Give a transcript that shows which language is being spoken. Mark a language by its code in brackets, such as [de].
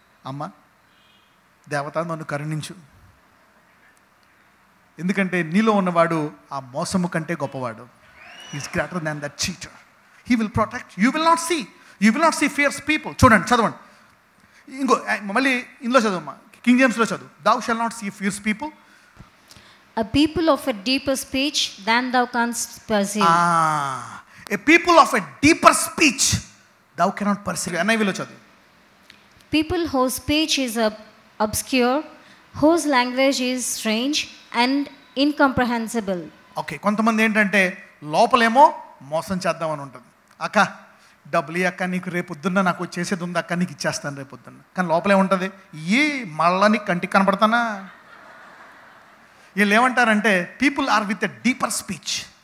[te] అమ్మ దేవత నన్ను కరుణించు, ఎందుకంటే నీలో ఉన్నవాడు ఆ మోసము కంటే గొప్పవాడు. [en] Is greater than that cheater. He will protect. You will not see fierce people. [te] చూడండి, చదవండి. ఇంకో మళ్ళీ ఇందులో చదువు, కింగ్ జేమ్స్లో చదువు. [en] thou shall not see fierce people. A people of a deeper speech than thou canst perceive. A people of a deeper speech thou cannot perceive. [te] NIV లో చదువు. [en] People whose speech is obscure, whose language is strange and incomprehensible. [te] Okay, కొంతమంది ఏంటంటే లోపలేమో మోసం చేద్దామని ఉంటుంది. అక్క డబ్బులు అక్క, నీకు రేపొద్దున్న నాకు చేసేది ఉంది అక్క, నీకు ఇచ్చేస్తాను రేపొద్దున్న. కానీ లోపలే ఉంటుంది, ఈ మళ్ళా నీకు కంటికి కనపడతానా. వీళ్ళు ఏమంటారంటే [en] People are with a deeper speech.